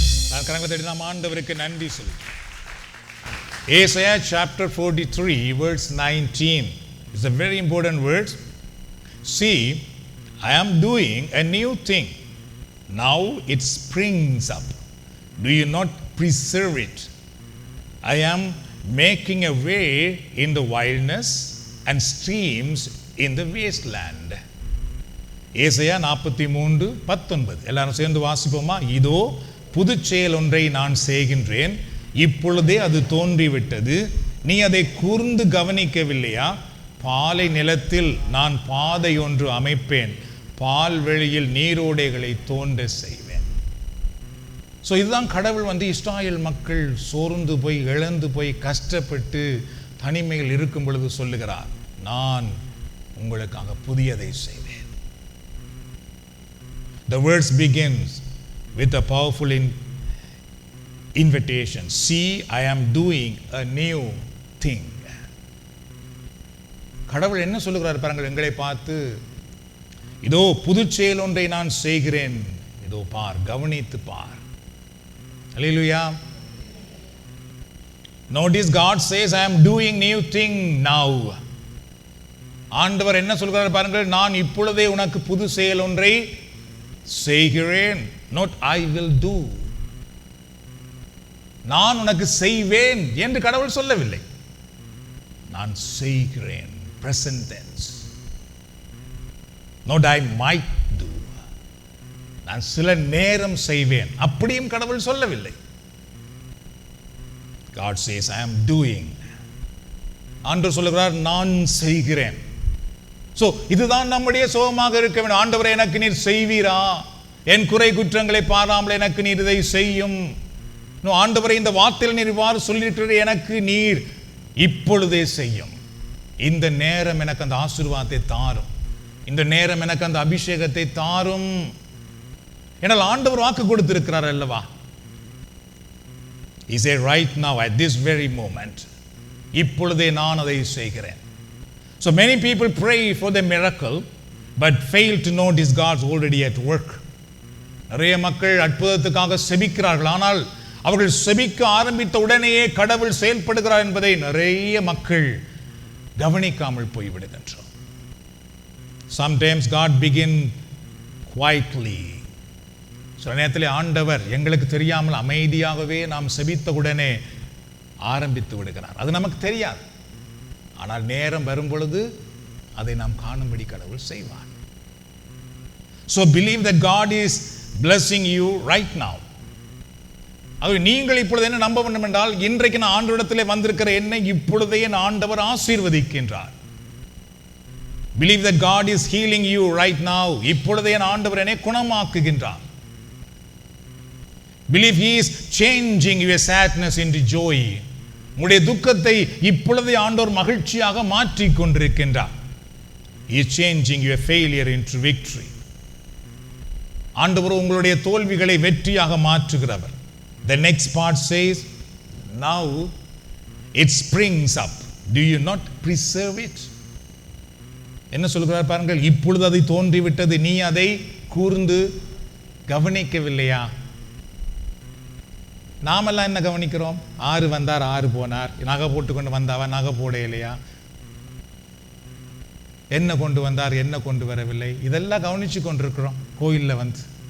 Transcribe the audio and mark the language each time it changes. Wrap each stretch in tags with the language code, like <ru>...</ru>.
<ta>நான் கரங்களை தட்டி நாம் ஆண்டவருக்கு நன்றி சொல்லி.</ta> <en>Isaiah chapter 43 verse 19 is a very important verse. See, I am doing a new thing. Now it springs up. Do you not preserve it? I am making a way in the wilderness and streams in the wasteland.</en> <ta>ஏசாயா 43:19. எல்லாரும் சேர்ந்து வாசிப்போமா? இதோ புதுச் செயல் ஒன்றை நான் செய்கின்றேன், இப்பொழுதே அது தோன்றிவிட்டது, நீ அதை கூர்ந்து கவனிக்கவில்லையா? பாலை நிலத்தில் நான் பாதை ஒன்று அமைப்பேன், பால்வெளியில் நீரோடைகளை தோன்ற செய்வேன். ஸோ இதுதான் கடவுள் இஸ்ராயேல் மக்கள் சோர்ந்து போய் இழந்து போய் கஷ்டப்பட்டு தனிமையில் இருக்கும் பொழுது சொல்லுகிறார், நான் உங்களுக்காக புதியதை செய்வேன்.</ta> <en>The verse begins with a powerful invitation. See, I am doing a new thing.</en> <ta>கடவுள் என்ன சொல்லுகிறார் பாருங்கள் எங்களை பார்த்து, இதோ புதுச் செயல் ஒன்றை நான் செய்கிறேன், இதோ பார், கவனித்து பார்.</ta> <en>Hallelujah. Notice God says, I am doing new thing now.</en> <ta>ஆண்டவர் என்ன சொல்கிறார் பாருங்கள், நான் இப்பொழுதே உனக்கு புது செயல் ஒன்றை செய்கிறேன்.</ta> <en>Not I will do.</en> <ta>நான் உனக்கு செய்வேன் என்று கடவுள் சொல்லவில்லை, நான் செய்கிறேன்.</ta> <en>Present tense. Not I might do.</en> <ta>நான் சில நேரம் செய்வேன், அப்படியும் கடவுள் சொல்லவில்லை.</ta> <en>God says I am doing.</en> <ta>ஆண்டவர் சொல்லுகிறார், நான் செய்கிறேன். சோ இதுதான் நம்முடைய சோகமாக இருக்க வேண்டும். ஆண்டவரே, எனக்கு நீர் செய்வீரா? என் குறை குற்றங்களை பாராமல் எனக்கு நீர் இதை செய்யும். ஆண்டவரே, இந்த வார்த்தையில் நீர் இவ்வாறு சொல்லியிருக்கிறது, எனக்கு நீர் இப்பொழுதே செய்யும். இந்த நேரம் எனக்கு அந்த ஆசீர்வாதத்தை தாரும், இந்த நேரம் எனக்கு அந்த அபிஷேகத்தை தாரும். ஏனால் ஆண்டவர் வாக்கு கொடுத்திருக்கிறார் அல்லவா?</ta> <en>He said, right now, at this very moment,</en> <ta>இப்பொழுதே நான் அதை செய்கிறேன்.</ta> <en>So many people pray for the miracle but fail to notice God's already at work.</en> <ta>நிறைய மக்கள் அற்புதத்துக்காக செபிக்கிறார்கள், ஆனால் அவர்கள் செபிக்க ஆரம்பித்த உடனேயே கடவுள் செயல்படுகிறார் என்பதை நிறைய மக்கள் கவனிக்காமல் போய்விடுகின்றோம்.</ta> <en>Sometimes God begin quietly.</en> <ta>சில நேரத்தில் ஆண்டவர் எங்களுக்கு தெரியாமல் அமைதியாகவே நாம் செபித்த உடனே ஆரம்பித்து விடுகிறார். அது நமக்கு தெரியாது, ஆனால் நேரம் வரும் பொழுது அதை நாம் காணும்படி கடவுள் செய்வார்.</ta> <en>So believe that God is blessing you right now.</en> <ta>அது நீங்கள் இப்பொழுது என்ன நம்ப வேண்டும் என்றால், இன்றைக்கு நான் ஆண்டவரிடத்திலே வந்திருக்கிற என்னை இப்பொழுதே ஆண்டவர் ஆசீர்வதிக்கின்றார்.</ta> <en>Believe that God is healing you right now.</en> <ta>இப்பொழுதே ஆண்டவர் என்னை குணமாக்குகின்றார்.</ta> <en>Believe He is changing your sadness into joy.</en> <ta>உங்களுடைய துக்கத்தை இப்பொழுதே ஆண்டவர் மகிழ்ச்சியாக மாற்றிக் கொண்டிருக்கின்றார்.</ta> <en>He is changing your failure into victory.</en> <ta>ஆண்டவர் உங்களுடைய தோல்விகளை வெற்றியாக மாற்றுகிறவர்.</ta> <en>The next part says, now it springs up. Do you not preserve it?</en> <ta>என்ன சொல்கிறார் பாருங்கள், இப்பொழுது அது தோன்றிவிட்டது, நீ அதை கூர்ந்து கவனிக்கவில்லையா? நாமெல்லாம் என்ன கவனிக்கிறோம்? 6 வந்தார் 6 போனார், நகை போட்டுக்கொண்டு வந்தாவா நகை போட இல்லையா, என்ன கொண்டு வந்தார் என்ன கொண்டு வரவில்லை, இதெல்லாம் கவனிச்சு கொண்டிருக்கிறோம் கோயிலில் வந்து.</ta>